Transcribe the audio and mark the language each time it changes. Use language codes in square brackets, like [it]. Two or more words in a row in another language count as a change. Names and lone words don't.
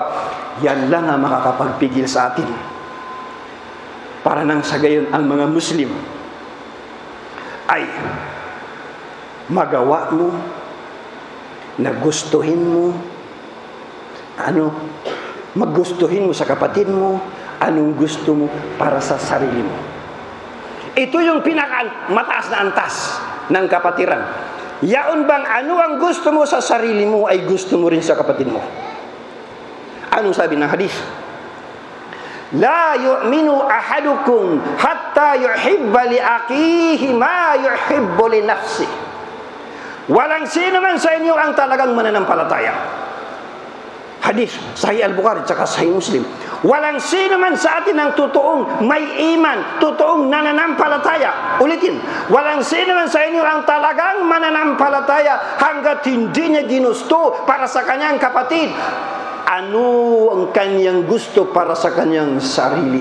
[tl] Yan lang ang makakapagpigil sa atin. Para nang sa gayon ang mga Muslim ay magawa mo na gustuhin mo, magustuhin mo sa kapatid mo, anong gusto mo para sa sarili mo. Ito yung pinaka mataas na antas ng kapatiran. Yaon bang ano ang gusto mo sa sarili mo ay gusto mo rin sa kapatid mo? Anong sabi ng hadith? [ar] لا يؤمن أحدكم حتى يحب لأخيه ما يحب لنفسه. [tl] Walang sino man sa inyo ang talagang mananampalataya. Hadith, Sahih Al-Bukhari, tsaka Sahih Muslim. Walang sino man sa atin ang totoong may iman, totoong nananampalataya. Ulitin, walang sino man sa inyo ang talagang mananampalataya hanggat hindi niya ginusto para sa kanyang kapatid ano ang kanyang gusto para sa kanyang sarili.